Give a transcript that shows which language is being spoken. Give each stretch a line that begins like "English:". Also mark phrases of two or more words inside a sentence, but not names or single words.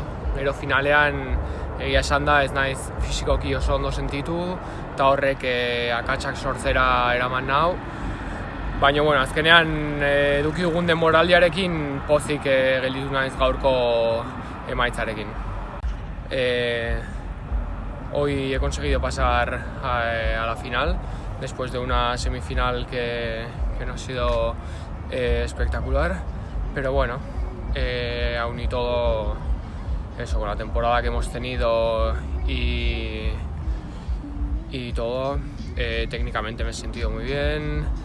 Basque: Gero finalean egia esan da ez naiz fisikoki oso ondo sentitu, eta horrek akatsak sortzera eraman nau. Baina bueno, azkenean eduki dugun denboraldiarekin pozik gelditu naiz gaurko emaitzarekin.
Spanish: Hoy he conseguido pasar a la final, después de una semifinal que no ha sido espectacular, pero bueno, aún y todo, eso, con la temporada que hemos tenido y todo, técnicamente me he sentido muy bien.